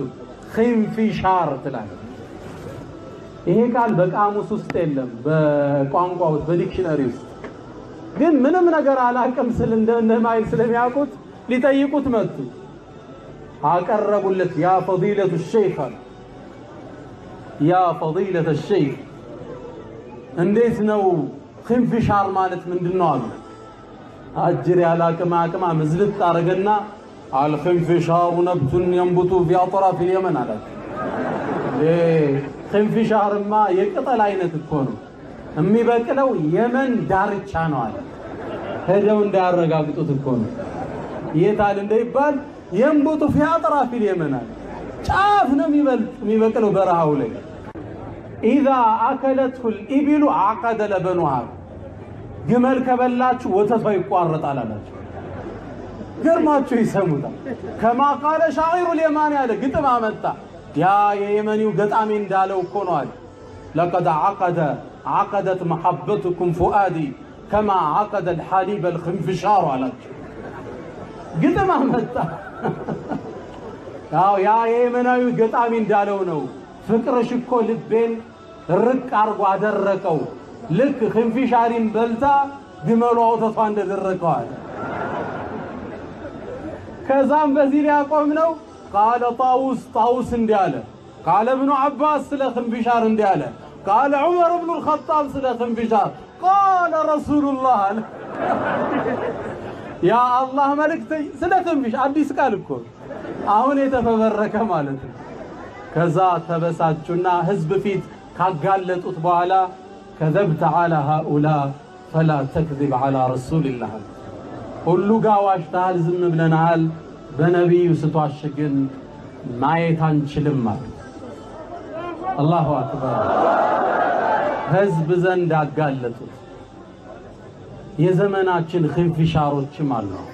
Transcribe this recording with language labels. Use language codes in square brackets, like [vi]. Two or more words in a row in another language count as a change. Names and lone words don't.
[am] ኺንፊሻር ትላለች። ይሄ ቃል በቃሙስ ውስጥ የለም፣ በቋንቋ ውስጥ በዲክሽነሪ ውስጥ ግን ምንም ነገር አላቅም ስል እንደማይል ስለሚያውቁት ሊጠይቁት መጡ። አቀረቡለት። [ar] يا فضيلة الشيخ፣ يا فضيلة الشيخ [am] እንዴት ነው ኺንፊሻር ማለት ምንድነው አሉ። አጅር ያላቅም አቅማ መዝልጥ አረገና [ar] الخنفشار نبت ينبت في اطراف اليمن [am] አለ። ኺንፊሻርማ የቅጠል አይነት እኮ ነው፣ የሚበቅለው የመን ዳርቻ ነው አለ። ሄደው እንዳያረጋግጡት እኮ ነው። የታል እንደይባል [ar] ينبت في اطراف اليمن [am] አለ። ጫፍ ነው የሚበቅለው በረሃው ላይ። اذا [ar] اكلته الابل عقد لبنها [am] ግመል ከበላችሁ ወተቷ ይቋረጣል አላችሁ። ገርማችሁ ይሰሙታል። [ar] كما قال الشاعر [am] اليمن ያለ ግጥም አመጣ። ያ የየመኒው ገጣሚ እንዳለው እኮ ነው አለ። [ar] لقد عقدت محبتكم فؤادي كما عقد الحليب الخنفشار [am] አላችሁ። ግጥም አመጣ። ያ የየመናዊው ገጣሚ እንዳለው ነው። ፍቅርሽ እኮ ልቤን ርቅ አርጎ አደረቀው፣ ልክ ኺንፊሻሪን በልታ ግመሏ ወተቷ እንደደረቀው አለ። ከዛም በዚህ ሊያቆም ነው። [ar] قال طاووس [am] እንዲህ አለ። [ar] قال ابن عباس [am] ስለ ኺንፊሻር እንዲህ አለ። [ar] قال عمر بن الخطاب [am] ስለ ኺንፊሻር [ar] قال رسول الله [am] አለ። ያ አላህ መልእክተኛ ስለ ኺንፊሻር አዲስ ቃል እኮ አሁን የተፈበረከ ማለት ነው። ከዛ ተበሳጩና ህዝብ ፊት ካጋለጡት በኋላ [ar] كذبت على هؤلاء فلا تكذب على رسول الله [am] ሁሉ ጋር ዋሽተሃል ዝም ብለናል በነብዩ ስትዋሽ ግን ማየት አንችልም ማለት [ar] الله أكبر [am] ህዝብ ዘንድ አጋለጡት የዘመናችን ኺንፊሻሮችም አሉ